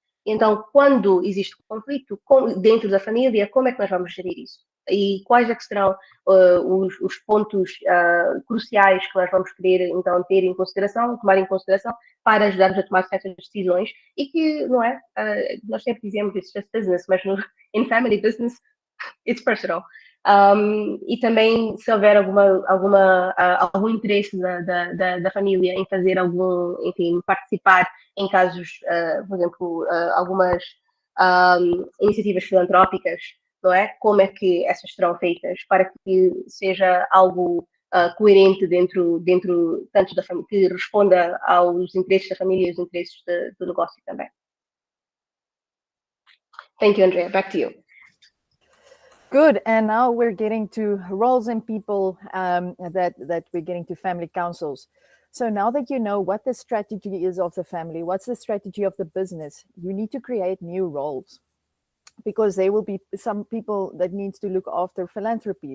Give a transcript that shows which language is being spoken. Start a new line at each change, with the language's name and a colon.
Portuguese: Então, quando existe conflito dentro da família, como é que nós vamos gerir isso? E quais é que serão os pontos cruciais que nós vamos querer, então, tomar em consideração para ajudar-nos a tomar certas decisões e que, não é? Nós sempre dizemos,
English: it's just business,
Portuguese: mas
English: in family business, it's personal.
Portuguese: E também, se houver algum interesse da família em fazer participar em casos, por exemplo, algumas iniciativas filantrópicas, não é? Como é que essas serão feitas para que seja algo coerente dentro tanto da família, que responda aos interesses da família e aos interesses do negócio também.
English: Thank you, Andrea. Back to you. Good, and now we're getting to roles and people that we're getting to family councils. So now that you know what the strategy is of the family, what's the strategy of the business, you need to create new roles, because there will be some people that needs to look after philanthropy.